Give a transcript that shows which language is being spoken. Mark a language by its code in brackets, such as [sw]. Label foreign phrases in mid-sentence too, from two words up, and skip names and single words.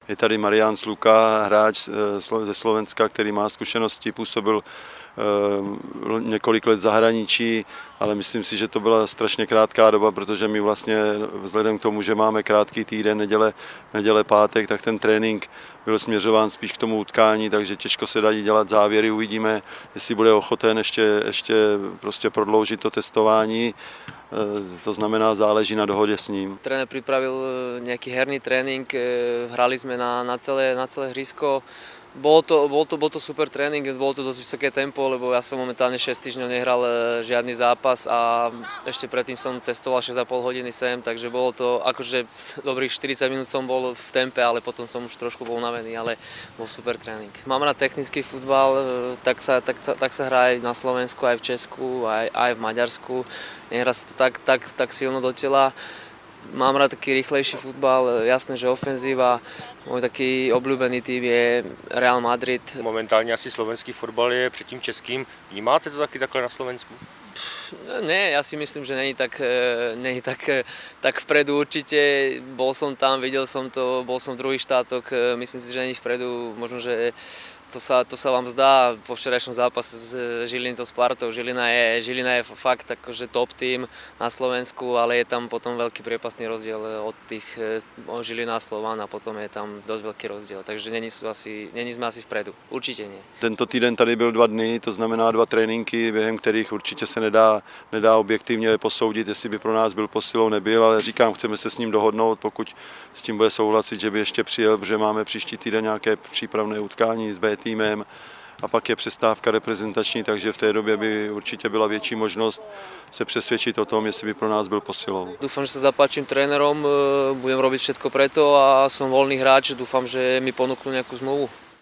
[cs] Je tady Marián Sluka, hráč ze Slovenska, který má zkušenosti, působil několik let v zahraničí, ale myslím si, že to byla strašně krátká doba, protože my vlastně vzhledem k tomu, že máme krátký týden, neděle, pátek, tak ten trénink byl směřován spíš k tomu utkání, takže těžko se dají dělat závěry, uvidíme, jestli bude ochoten ještě prostě prodloužit to testování, to znamená záleží na dohodě s ním. [sk] Tréner pripravil nejaký herný tréning, hrali sme na celé hrysko. Bol to super tréning, bolo to dosť vysoké tempo, lebo ja som momentálne 6 týždňov nehral žiadny zápas a ešte predtým som cestoval 6,5 hodiny sem, takže bolo to akože dobrých 40 minút som bol v tempe, ale potom som už trošku bol unavený, ale bol super tréning. Mám rád technický futbal, tak sa hrá aj na Slovensku, aj v Česku, aj v Maďarsku. Nehrá sa to tak silno do tela. Mám rád taký rýchlejší futbal, jasné, že ofenzíva. Môj taký obľúbený tým je Real Madrid. [cs] Momentálně asi slovenský fotbal je před tím českým. Vnímáte to taky takhle na Slovensku? Ne, [sk] ja si myslím, že není tak vpredu určite. Bol som tam, videl som to, bol som v druhých štátoch. Myslím si, že není vpredu. Možno, že to sa vám zdá po včerajšom zápase s Žilinou Spartou. Žilina je fakt akože top tým na Slovensku, ale je tam potom veľký priepastný rozdiel od Žilina a Slován a potom je tam dosť veľký rozdiel. Takže není sme asi vpredu. Určite nie. [cs] Tento týden tady byl 2 dny, to znamená 2 tréninky, během kterých určitě se nedá objektivně posoudit, jestli by pro nás byl posilou, nebyl, ale říkám, chceme se s ním dohodnout, pokud s tím bude souhlasit, že by ještě přijel, protože máme příští týden nějaké přípravné utkání s B týmem a pak je přestávka reprezentační, takže v té době by určitě byla větší možnost se přesvědčit o tom, jestli by pro nás byl posilou. [sk] Dúfam, že sa zapáčim trénerom, budem robiť všetko preto a som voľný hráč, dúfam, že mi ponúknú nejakú zmluvu.